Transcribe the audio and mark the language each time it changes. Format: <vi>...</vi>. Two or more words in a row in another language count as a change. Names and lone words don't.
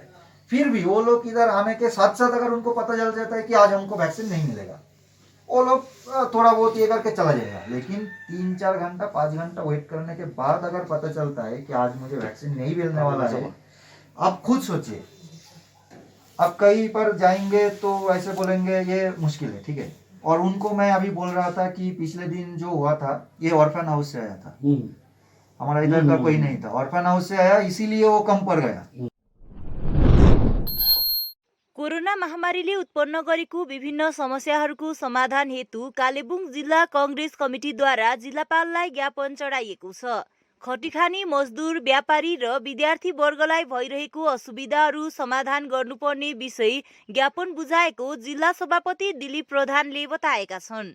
<hi>फिर भी वो लोग इधर आने के साथ साथ अगर उनको पता चल जाता है कि आज हमको वैक्सीन नहीं मिलेगा वो लोग थोड़ा बहुत ये करके चला जाएगा लेकिन 3-4 घंटा 5 घंटा वेट करने के बाद अगर पता चलता है कि आज मुझे वैक्सीन नहीं मिलने वाला है आप खुद सोचिए आप कहीं पर जाएंगे तो ऐसे बोलेंगे ये मुश्किल है ठीक है। और उनको मैं अभी बोल रहा था कि पिछले दिन जो हुआ था ये ऑर्फन हाउस से आया था हमारा इधर का कोई नहीं था ऑर्फन हाउस से आया इसीलिए वो कम पड़ गया।</hi> <ne>कोरोना महामारीले उत्पन्न गरेको विभिन्न समस्याहरूको समाधान हेतु कालेबुङ जिल्ला कांग्रेस कमिटीद्वारा जिल्लापाललाई ज्ञापन चढाइएको छ। खटिखानी मजदुर व्यापारी र विद्यार्थी वर्गलाई भइरहेको असुविधाहरू समाधान गर्नुपर्ने विषय ज्ञापन बुझाएको जिल्ला सभापति दिलीप प्रधानले बताएका छन्।</ne>